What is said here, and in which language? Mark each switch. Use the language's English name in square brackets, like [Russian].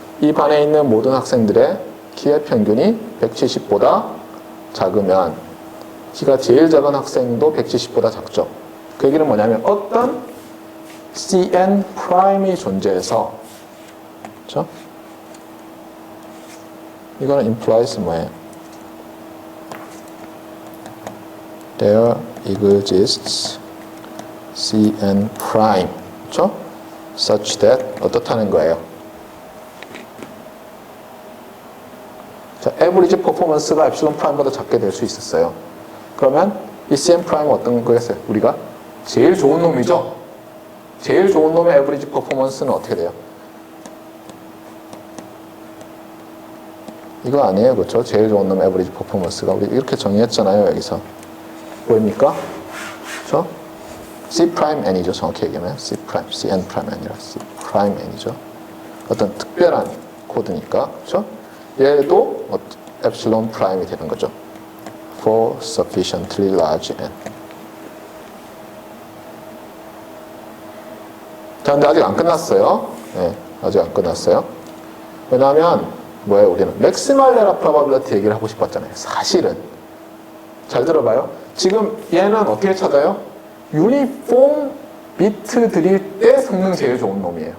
[Korean] 이 반에 있는 모든 학생들의 키의 평균이 170보다 작으면 키가 제일 작은 학생도 170보다 작죠. 그 얘기는 뭐냐면 어떤 CN 프라임이 존재해서, 그렇죠? 이거는 implies 뭐예요? [English] There exists CN prime, [Korean] 그렇죠? [English] Such that [Korean] 어떻다는 거예요? 자, average performance가 epsilon prime보다 작게 될 수 있었어요. 그러면 이 CN 프라임은 어떤 거였어요? 우리가 제일 좋은 놈이죠? 제일 좋은 놈의 에버리지 퍼포먼스는 어떻게 돼요? 이거 아니에요. 그렇죠? 제일 좋은 놈의 에버리지 퍼포먼스가 우리 이렇게 정의했잖아요. 여기서 보입니까? 그렇죠? C 프라임 N이죠. 정확히 얘기하면 C 프라임, CN 프라임 아니라 C 프라임 N이죠. 어떤 특별한 코드니까. 그렇죠? 얘도 epsilon 프라임이 되는 거죠. [English] for sufficiently large n. [Korean] 자, 근데 아직 안 끝났어요. 네, 아직 안 끝났어요. 왜냐하면 뭐예요? 우리는 maximal error probability 얘기를 하고 싶었잖아요. 사실은 잘 들어봐요. 지금 얘는 어떻게 찾아요? 유니폼 비트 드릴 때 성능 제일 좋은 놈이에요.